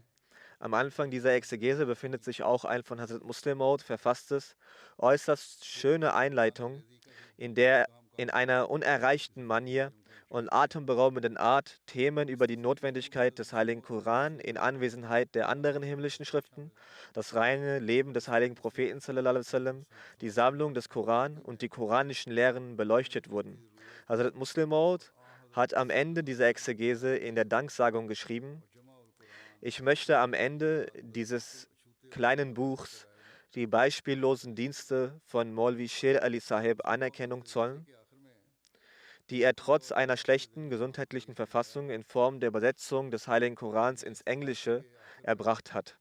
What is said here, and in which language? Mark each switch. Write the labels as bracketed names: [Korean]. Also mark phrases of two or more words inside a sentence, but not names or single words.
[German] Am Anfang dieser Exegese befindet sich auch ein von Hazrat Muslim Maud verfasstes, äußerst schöne Einleitung, in der in einer unerreichten Manier und atemberaubenden Art Themen über die Notwendigkeit des Heiligen Koran in Anwesenheit der anderen himmlischen Schriften, das reine Leben des heiligen Propheten, [Arabic] صلى الله عليه وسلم, [German] die Sammlung des Koran und die koranischen Lehren beleuchtet wurden. Hazrat Muslim Maud hat am Ende dieser Exegese in der Danksagung geschrieben: Ich möchte am Ende dieses kleinen Buchs die beispiellosen Dienste von Maulvi Sher Ali Sahib Anerkennung zollen, die er trotz einer schlechten gesundheitlichen Verfassung in Form der Übersetzung des Heiligen Korans ins Englische erbracht hat.